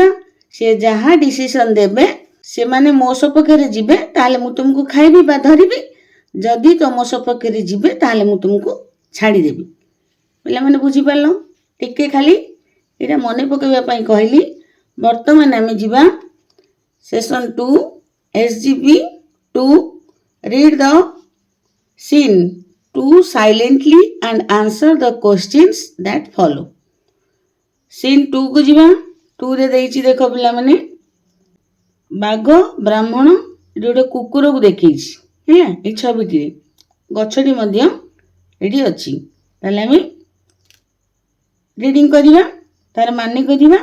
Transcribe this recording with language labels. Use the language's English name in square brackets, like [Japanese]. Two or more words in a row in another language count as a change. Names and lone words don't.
[Odia] ସେ ଯାହା ଡିସିସନ୍ ଦେବେ, ସେମାନେ ମୋ ସପକ୍ଷରେ ଯିବେ ତାହେଲେ ମୁଁ ତୁମକୁ ଖାଇବି ବା ଧରିବି, ଯଦି ତମ ସପକ୍ଷରେ ଯିବେ ତାହେଲେ ମୁଁ ତୁମକୁ ଛାଡ଼ିଦେବି। ପିଲାମାନେ ବୁଝିପାରିଲ? ଟିକେ ଖାଲି ଏଇଟା ମନେ ପକାଇବା ପାଇଁ କହିଲି। ବର୍ତ୍ତମାନ ଆମେ ଯିବା ସେସନ୍ 2 SGP 2, [English] read the scene 2 silently and answer the questions that follow. [Odia] scene 2 କୁ ଯିବା। 2 ରେ ଦେଇଛି ଦେଖ ପିଲାମାନେ, ବାଘ ବ୍ରାହ୍ମଣ ଏଠି ଗୋଟେ କୁକୁରକୁ ଦେଖେଇଛି ହେଲା, ଏଇ ଛବିଟିରେ ଗଛଟି ମଧ୍ୟ ଏଠି ଅଛି। ତାହେଲେ ଆମେ ରିଡ଼ିଂ କରିବା, ତାର ମାନେ କରିବା।